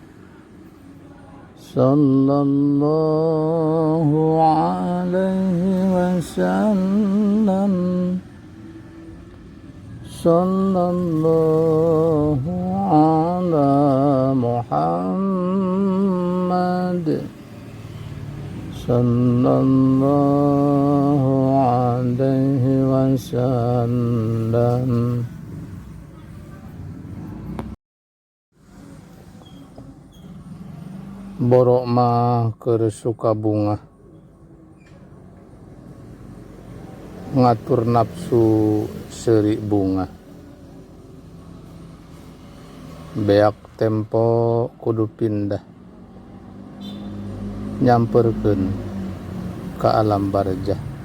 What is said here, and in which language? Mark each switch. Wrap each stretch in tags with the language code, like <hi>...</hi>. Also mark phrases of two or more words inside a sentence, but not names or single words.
<ar>صلى الله عليه وسلم، صلى الله على محمد، صلى الله عليه وسلم.</ar> <su>Borok mah keur suka bunga, ngatur nafsu seuri bunga. Beak tempo kudu pindah, nyamperkeun ka alam barzah.</su>